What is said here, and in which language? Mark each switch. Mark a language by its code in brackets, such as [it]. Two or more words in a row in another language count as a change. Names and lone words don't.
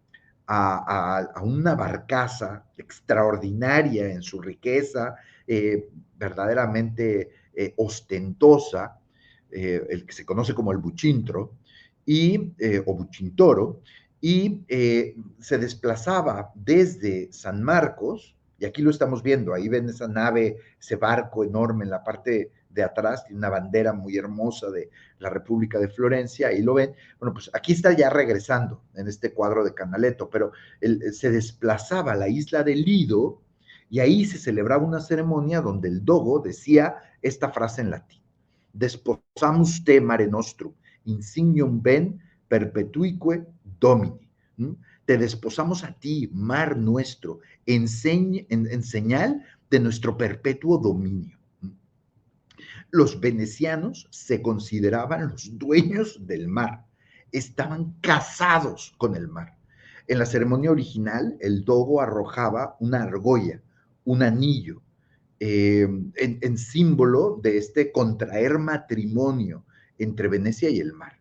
[es] a una barcaza extraordinaria en su riqueza, verdaderamente ostentosa, el que se conoce como el buchintro, o buchintoro, y se desplazaba desde San Marcos, y aquí lo estamos viendo, ahí ven esa nave, ese barco enorme en la parte de atrás, tiene una bandera muy hermosa de la República de Florencia, ahí lo ven. Bueno, pues aquí está ya regresando en este cuadro de Canaletto, pero se desplazaba a la isla de Lido y ahí se celebraba una ceremonia donde el dogo decía esta frase en latín: [la] desposamus te mare nostrum, insignium ben perpetuique domini. ¿Mm? [es] Te desposamos a ti, mar nuestro, en señal de nuestro perpetuo dominio. Los venecianos se consideraban los dueños del mar, estaban casados con el mar. En la ceremonia original, el dogo arrojaba una argolla, un anillo, en símbolo de este contraer matrimonio entre Venecia y el mar.